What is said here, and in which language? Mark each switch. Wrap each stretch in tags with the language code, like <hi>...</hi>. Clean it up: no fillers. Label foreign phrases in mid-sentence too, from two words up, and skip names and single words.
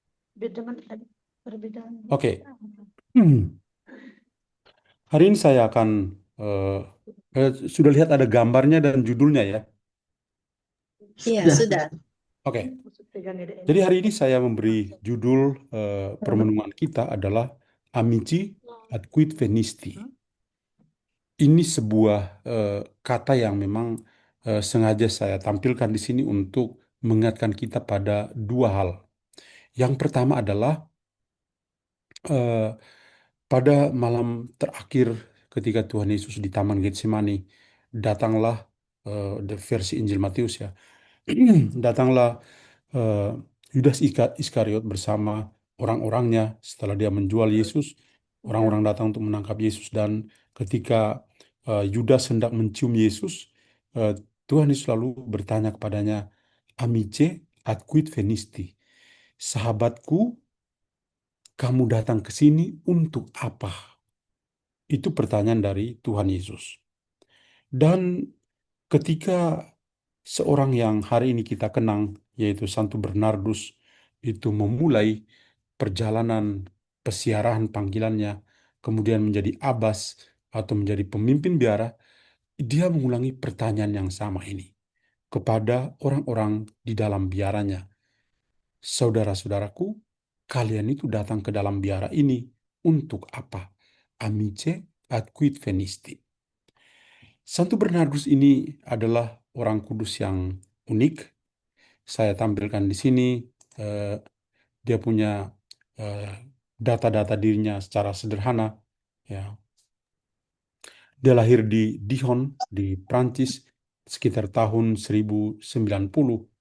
<id>Oke. Hari ini saya akan sudah lihat ada gambarnya dan judulnya ya. Iya, sudah. Oke. Jadi hari ini saya memberi judul permenungan kita adalah</id> <la>Amici ad quid venisti.</la> <id>Ini sebuah kata yang memang sengaja saya tampilkan di sini untuk mengingatkan kita pada dua hal. Yang pertama adalah eh, pada malam terakhir ketika Tuhan Yesus di Taman Getsemani, datanglah the versi Injil Matius ya, datanglah eh, Yudas Iskariot bersama orang-orangnya setelah dia menjual Yesus. Orang-orang datang untuk menangkap Yesus, dan ketika Yudas hendak mencium Yesus, eh, Tuhan Yesus lalu bertanya kepadanya,</id> <la>Amice ad quid venisti?</la> <id>Sahabatku, kamu datang ke sini untuk apa? Itu pertanyaan dari Tuhan Yesus. Dan ketika seorang yang hari ini kita kenang, yaitu Santo Bernardus, itu memulai perjalanan pesiarahan panggilannya, kemudian menjadi abbas atau menjadi pemimpin biara, dia mengulangi pertanyaan yang sama ini kepada orang-orang di dalam biaranya. Saudara-saudaraku, kalian itu datang ke dalam biara ini untuk apa?</id> <la>Amice ad quid venisti?</la> <id>Santo Bernardus ini adalah orang kudus yang unik. Saya tampilkan di sini. eh, Dia punya eh, data-data dirinya secara sederhana. Ya, dia lahir di Dijon, di Prancis, sekitar tahun 1090.</id>